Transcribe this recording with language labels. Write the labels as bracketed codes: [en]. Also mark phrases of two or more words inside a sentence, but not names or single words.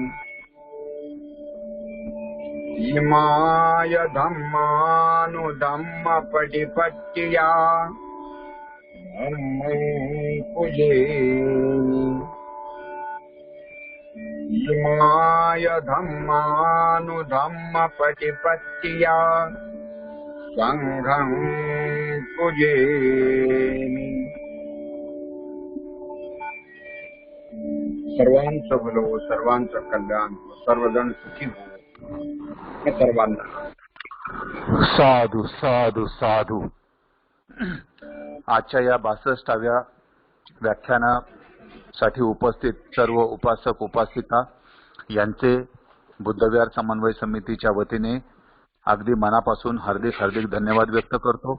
[pi] इमाय धम्मानुधम्मपटिपत्त्या धम्मं पूजेमि। इमाय धम्मानुधम्मपटिपत्त्या संघं पूजेमि। [mr] सर्वांचं भलो, सर्वांचं कल्याण, सर्वजण सुखी हो सर्वांना। [pi] साधू साधू साधू। [mr] आजच्या या 62व्या व्याख्यानासाठी उपस्थित सर्व उपासक उपासिका यांचे बुद्धविहार समन्वय समितीच्या वतीने अगदी मनापासून हार्दिक हार्दिक धन्यवाद व्यक्त करतो।